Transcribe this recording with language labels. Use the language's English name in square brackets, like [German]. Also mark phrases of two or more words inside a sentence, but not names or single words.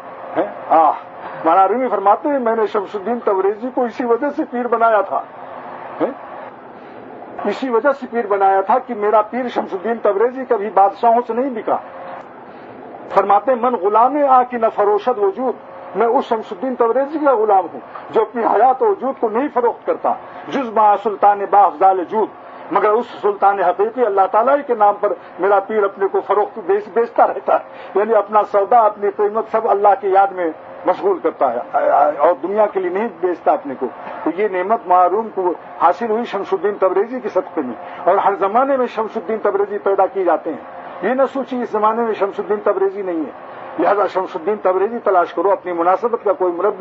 [Urdu] مولانا رومی فرماتے ہیں میں نے شمس الدین تبریزی کو اسی وجہ سے پیر بنایا تھا، اسی وجہ سے پیر بنایا تھا کہ میرا پیر شمس الدین تبریزی کبھی بادشاہوں سے نہیں بکا. فرماتے [Persian] من غلام آ کی نہ فروشت وجود [Urdu] میں اس شمس الدین تبریزی کا غلام ہوں جو اپنی حیات و وجود کو نہیں فروخت کرتا، [Persian] جز با سلطان با افضال جود، [Urdu] مگر اس سلطان حقیقی اللہ تعالیٰ کے نام پر میرا پیر اپنے کو فروخت بیچتا رہتا ہے، یعنی اپنا سودا اپنی قیمت سب اللہ کی یاد میں مشغول کرتا ہے اور دنیا کے لیے نہیں بیچتا اپنے کو۔ تو یہ نعمت معروم کو حاصل ہوئی شمس الدین تبریزی کے صدقے میں، اور ہر زمانے میں شمس الدین تبریزی پیدا کیے جاتے ہیں، یہ نہ سوچی اس زمانے میں شمس الدین تبریزی نہیں ہے، لہذا شمس الدین تبریزی تلاش کرو اپنی مناسبت کا کوئی مربی۔